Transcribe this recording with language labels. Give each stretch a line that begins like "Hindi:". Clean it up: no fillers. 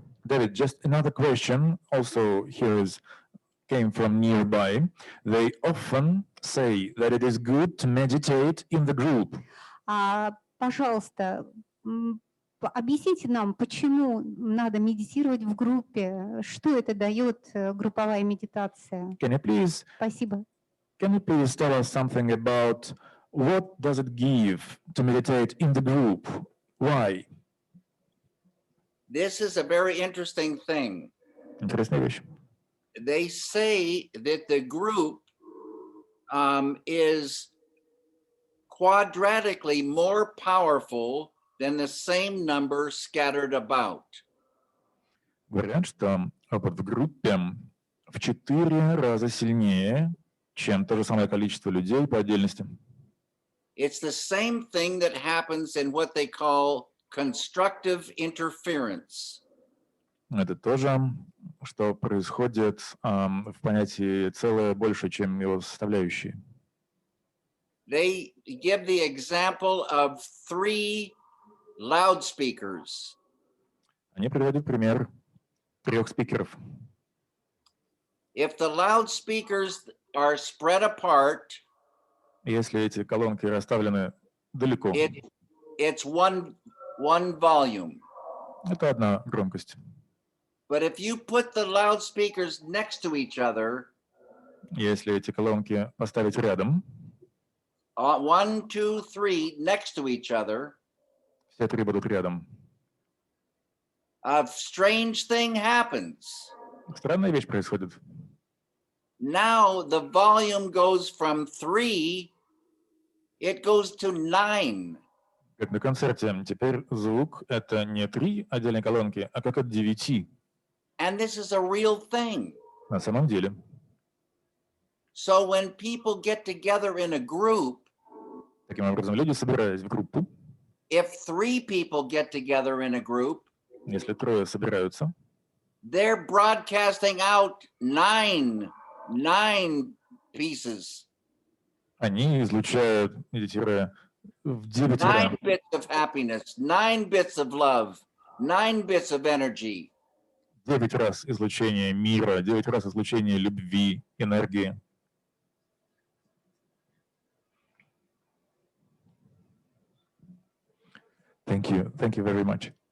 English: David, just another question also came from nearby. They often say that it is good to meditate in the group.
Russian: Пожалуйста, объясните нам, почему надо медитировать в группе, что это дает групповая медитация? Спасибо.
English: Can you please tell us something about what does it give to meditate in the group? Why? This is a very interesting thing.
Russian: Интересная вещь.
English: They say that the group is quadratically more powerful than the same number scattered about.
Russian: Говорят, что опыт в группе в 4 раза сильнее, чем то же самое количество людей по отдельности.
English: It's the same thing that happens in what they call constructive interference.
Russian: Это то же, что происходит в понятии целое больше, чем его составляющие.
English: They give the example of 3 loudspeakers.
Russian: Они приводят пример 3 спикеров.
English: If the loudspeakers are spread apart,
Russian: если эти колонки расставлены далеко,
English: it's one volume.
Russian: Это одна громкость.
English: But if you put the loudspeakers next to each other,
Russian: Если эти колонки поставить рядом,
English: 1, 2, 3 next to each other,
Russian: все три будут рядом.
English: a strange thing happens.
Russian: Странная вещь происходит.
English: Now the volume goes from 3, it goes to 9.
Russian: Как на концерте. Теперь звук — это не 3 отдельные колонки, а как от 9.
English: And this is a real thing.
Russian: На самом деле.
English: So when people get together in a group,
Russian: Таким образом, люди, собираясь в группу,
English: if 3 people get together in a group,
Russian: если трое собираются,
English: they're broadcasting out 9 pieces.
Russian: Они излучают, медитируя, в 9
English: 9 bits of happiness, 9 bits of love, 9 bits of energy.
Russian: 9 раз излучение мира, 9 раз излучение любви, энергии.
English: Thank you very much.